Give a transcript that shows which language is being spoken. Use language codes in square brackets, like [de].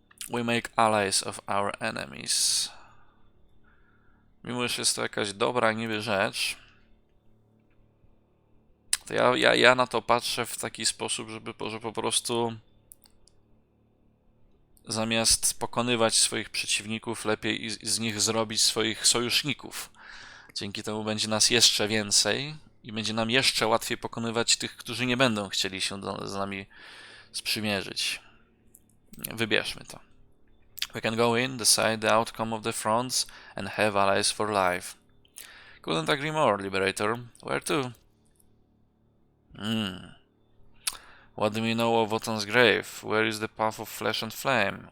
[en] We make allies of our enemies. [pl] Mimo, że jest to jakaś dobra niby rzecz, to ja na to patrzę w taki sposób, że po prostu zamiast pokonywać swoich przeciwników, lepiej z nich zrobić swoich sojuszników. Dzięki temu będzie nas jeszcze więcej i będzie nam jeszcze łatwiej pokonywać tych, którzy nie będą chcieli się z nami sprzymierzyć. Wybierzmy to. [en] We can go in, decide the outcome of the fronts, and have allies for life. Couldn't agree more, Liberator. Where to? What do we know of Wotan's grave? Where is the path of flesh and flame?